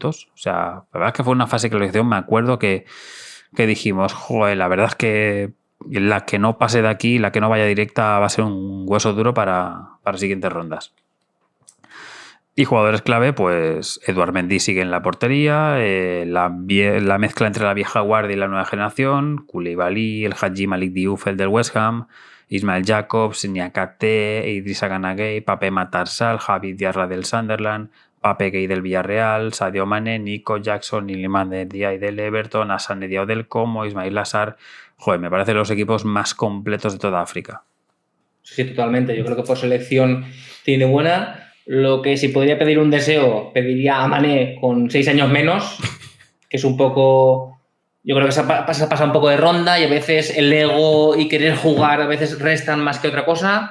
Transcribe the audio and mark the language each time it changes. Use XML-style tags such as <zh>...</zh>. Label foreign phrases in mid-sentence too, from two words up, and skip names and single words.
<es>O sea, la verdad es que fue una fase de clasificación, me acuerdo que dijimos, joder, la verdad es que la que no pase de aquí, la que no vaya directa va a ser un hueso duro para siguientes rondas. Y jugadores clave, pues Edouard Mendy sigue en la portería, la mezcla entre la vieja guardia y la nueva generación, Koulibaly, el Hadji Malik Diouf, el del West Ham, Ismail Jacobs, Niakate, Idrissa Gana Gueye, Pape Matar Sarr, Javi Diarra del Sunderland, Pape Gueye del Villarreal, Sadio Mané, Nico Jackson, Iliman Ndiaye del Everton, Hassan Diao del Como, Ismail Assar. Joder, me parecen los equipos más completos de toda África. Sí, totalmente. Yo creo que por selección tiene buena. Lo que si podría pedir un deseo, pediría a Mané con 6 años menos, que es un poco... Yo creo que se pasa un poco de ronda y a veces el ego y querer jugar a veces restan más que otra cosa.</es>